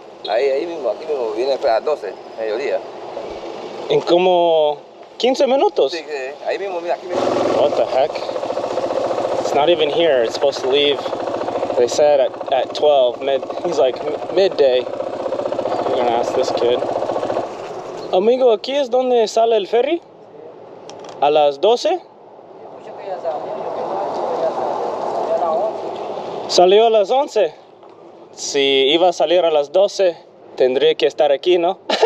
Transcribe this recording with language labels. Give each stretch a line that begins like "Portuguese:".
Spanish: Ahí mismo, aquí mismo, viene a las 12, mediodía. En como 15 minutos? Sí, ahí mismo, mira, aquí mismo.
English: What the heck? It's not even here. It's supposed to leave, they said, at 12. He's like, midday. We're gonna ask this kid.
Spanish: Amigo, ¿aquí es donde sale el ferry? ¿A las 12? Salió a las 11. Si iba a salir a las 12, tendría que estar aquí, ¿no?